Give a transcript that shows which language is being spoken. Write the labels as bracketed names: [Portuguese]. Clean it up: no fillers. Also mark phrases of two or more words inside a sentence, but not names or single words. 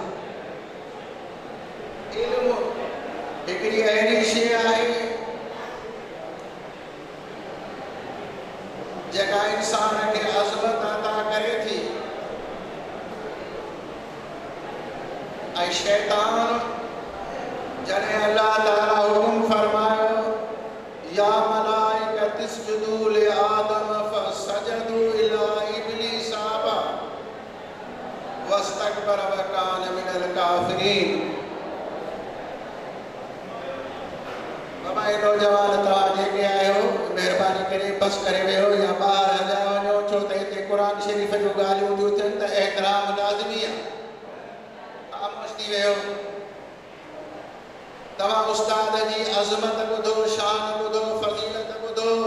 [Sindhi] इल्म हिकिड़ी अहिड़ी शइ आहे जेका इंसान खे अज़मत अता करे थी। ऐं शैतान जॾहिं अल्लाह ताला हुकुम फरमायो [Arabic] يا ملائكة اسجدوا لآدم فسجدوا إلا إبليس أبى واستكبر وكان من الكافرين. [Sindhi] बाबा नौजवान तव्हां जेके आहियो महिरबानी करे बस करे वियो या ॿाहिरि हलिया वञो छो त हिते क़ुर शरीफ़ जूं ॻाल्हियूं थियूं थियनि त एहतराम लाज़मी आहे। ख़ामोश थी वियो। तव्हां उस्ताद जी अज़मत ॿुधो, शान ॿुधो, फज़ीलत ॿुधो।